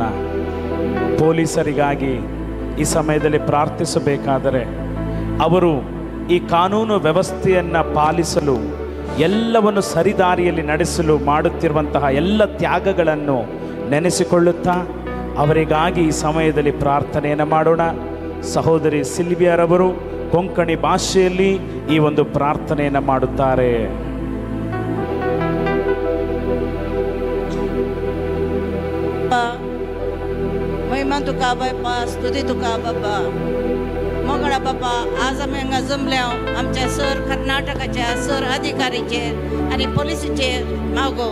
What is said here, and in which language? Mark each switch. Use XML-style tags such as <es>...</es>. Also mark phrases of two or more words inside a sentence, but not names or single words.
<kn>ಪೊಲೀಸರಿಗಾಗಿ ಈ ಸಮಯದಲ್ಲಿ ಪ್ರಾರ್ಥಿಸಬೇಕಾದರೆ ಅವರು ಈ ಕಾನೂನು ವ್ಯವಸ್ಥೆಯನ್ನು ಪಾಲಿಸಲು, ಎಲ್ಲವನ್ನು ಸರಿದಾರಿಯಲ್ಲಿ ನಡೆಸಲು ಮಾಡುತ್ತಿರುವಂತಹ ಎಲ್ಲ ತ್ಯಾಗಗಳನ್ನು ನೆನೆಸಿಕೊಳ್ಳುತ್ತಾ ಅವರಿಗಾಗಿ ಈ ಸಮಯದಲ್ಲಿ ಪ್ರಾರ್ಥನೆಯನ್ನು ಮಾಡೋಣ. ಸಹೋದರಿ ಸಿಲ್ವಿಯಾರವರು ಕೊಂಕಣಿ ಭಾಷೆಯಲ್ಲಿ ಈ ಒಂದು ಪ್ರಾರ್ಥನೆಯನ್ನು ಮಾಡುತ್ತಾರೆ.</kn> <kok>महिमा तुका बापा, स्तुती तुका बापा. मोगळा बापा, आज आमी हांगा जमल्या आमच्या सर कर्नाटकाच्या सर अधिकारीचेर आनी पोलिसीचेर मागो.</kok>